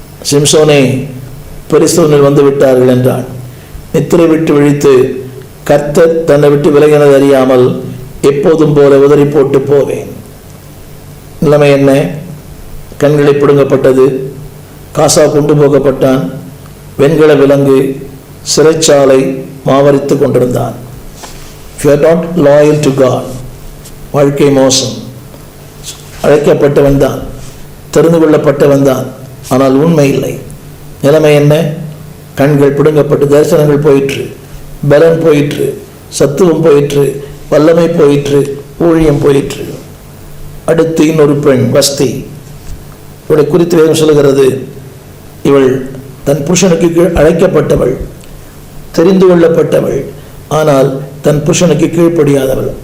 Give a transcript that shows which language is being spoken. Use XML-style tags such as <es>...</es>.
<ta>சிம்சோனே, பெலிஸ்தர் வந்து விட்டார்கள் என்றான். நித்திரை விட்டு விழித்து, கர்த்தர் தன்னை விட்டு விலகினது அறியாமல் எப்போதும் போல உதறி போட்டு போவேன். நிலைமை என்ன? கண்களை பிடுங்கப்பட்டது, காசா கொண்டு போகப்பட்டான், வெண்கல விலங்கு, சிறைச்சாலை மாவரித்து கொண்டிருந்தான்.</ta> <en>If you are not loyal to God,</en> <ta>வாழ்க்கை மோசம். அழைக்கப்பட்டவன் தான், தெரிந்து கொள்ளப்பட்டவன் தான், ஆனால் உண்மை இல்லை. நிலைமை என்ன? கண்கள் பிடுங்கப்பட்டு, தரிசனங்கள் போயிற்று, பலன் போயிற்று, சத்துவம் போயிற்று, வல்லமை போயிற்று, ஊழியம் போயிற்று. அடுத்து இன்னொரு பெண், வஸ்தி. இவளை குறித்து வேதம் சொல்லுகிறது, இவள் தன் புருஷனுக்கு அழைக்கப்பட்டவள், தெரிந்து கொள்ளப்பட்டவள், ஆனால் தன் புருஷனுக்கு கீழ்ப்படியாதவள்.</ta>